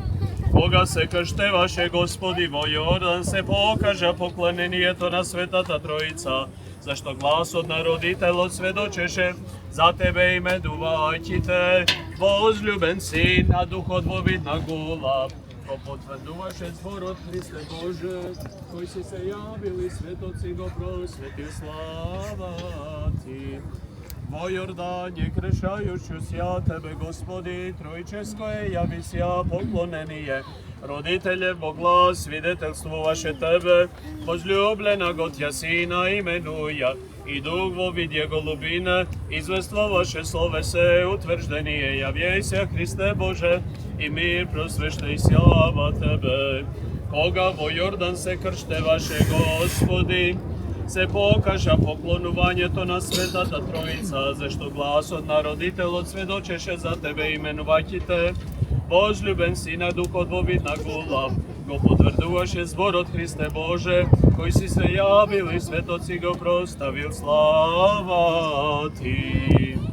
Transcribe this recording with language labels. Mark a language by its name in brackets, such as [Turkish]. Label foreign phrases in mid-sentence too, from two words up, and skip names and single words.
[Macedonian] Кога се крштеваше, Господи, во Јордан, се покажа поклонението на Светата Троица, зашто гласот на родителот сведочеше за Тебе имедувајќите, возлюбен Син, а Духот во вид на гулаб, го потврдуваше зборот Христе Боже, кој си се јавил и светот си го просветил, слава Ти. [Church Slavic] Во Јордање кршајуќу сја Тебе, Господи, тројческо е јави сја поклонение. Родителе во глас свидетелствуваше Тебе, возлюблена го Тја Сина именуја, и Дух во видје голубина, извествуваше словесе утврждение, јавјеј се Христе Боже, и мир просвещај сјава Тебе. [Macedonian] Кога во Јордан се крштеваше, Господи, се покажа поклонувањето на Светата Троица, зашто гласот на родителот сведочеше за Тебе именувајќите, возлюбен Сина, Духот во вид на гулаб, го потврдуваше зборот Христе Боже, кој си се јавил и светот си го проставил, слава Ти.